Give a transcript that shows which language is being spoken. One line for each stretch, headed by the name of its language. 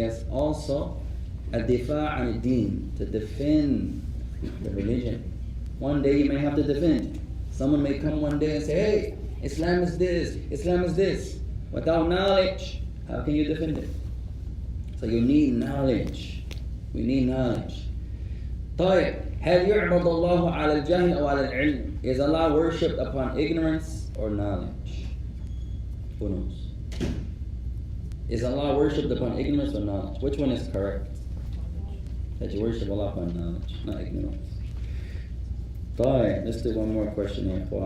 English: Yes, also, ad-difa' an ad-din, to defend the religion. One day you may have to defend. Someone may come one day and say, hey, Islam is this, Islam is this. Without knowledge, how can you defend it? So you need knowledge. We need knowledge.
Arabic: طيب, هل يعبد الله على الجهل أو على العلم?
English: Is Allah worshipped upon ignorance or knowledge? Who knows? Is Allah worshipped upon ignorance or knowledge? Which one is correct? That you worship Allah upon knowledge, not ignorance.
Arabic: طيب,
English: let's do one more question here.